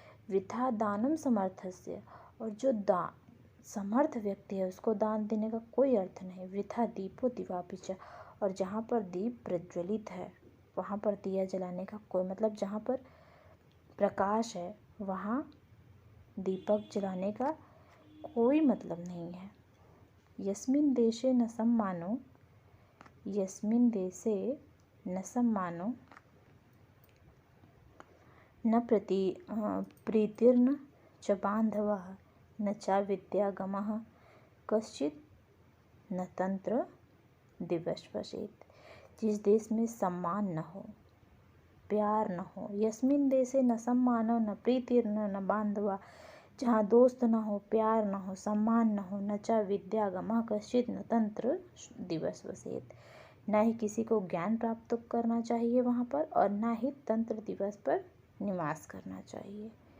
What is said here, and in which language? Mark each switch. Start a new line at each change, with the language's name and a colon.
Sanskrit: वृथा दानम समर्थस्य,
Hindi: और जो समर्थ व्यक्ति है उसको दान देने का कोई अर्थ नहीं।
Sanskrit: वृथा दीपो दिवापि च,
Hindi: और जहाँ पर दीप प्रज्वलित है वहाँ पर दिया जलाने का कोई मतलब, जहाँ पर प्रकाश है वहाँ दीपक जलाने का कोई मतलब नहीं है।
Sanskrit: यस्मिन् देशे न सम्मानो, यस्मिन् देशे न सम्मानो न प्रीतिर्न च बान्धवः न च विद्यागमः कश्चित् न तंत्र दिवसवसेत्।
Hindi: जिस देश में सम्मान न हो, प्यार न हो,
Sanskrit: यस्मिन् देशे न सम्मानो न प्रीतिर्न न बान्धवा,
Hindi: जहाँ दोस्त न हो, प्यार न हो, सम्मान न हो,
Sanskrit: न च विद्यागमः कश्चित् न तंत्र दिवसवसेत्,
Hindi: न ही किसी को ज्ञान प्राप्त करना चाहिए वहाँ पर, और न ही तंत्र दिवस पर निवास करना चाहिए।